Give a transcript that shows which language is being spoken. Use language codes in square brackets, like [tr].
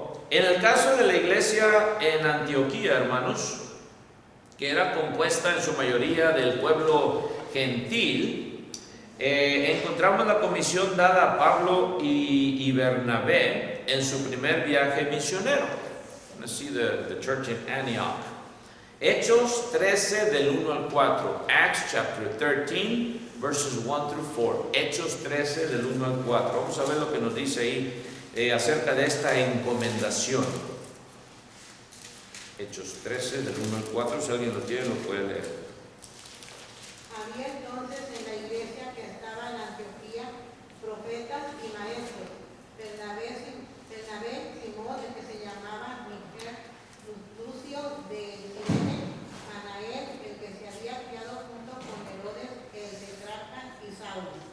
[es] En el caso de la iglesia en Antioquía, hermanos, que era compuesta en su mayoría del pueblo gentil, encontramos la comisión dada a Pablo y Bernabé en su primer viaje misionero. [en] Let's see the church in Antioch. [es] Hechos 13 del 1 al 4. [en] Acts chapter 13 verses 1 through 4. [es] Hechos 13 del 1 al 4. Vamos a ver lo que nos dice ahí acerca de esta encomendación. Hechos 13 del 1 al 4. Si alguien lo tiene, lo puede leer. Había entonces en la iglesia que estaba en Antioquía profetas y maestros, Bernabé, Simón, el que se llamaba Niger, Lucio de Cirene, Anael, el que se había criado junto con Herodes, el tetrarca, y Saulo.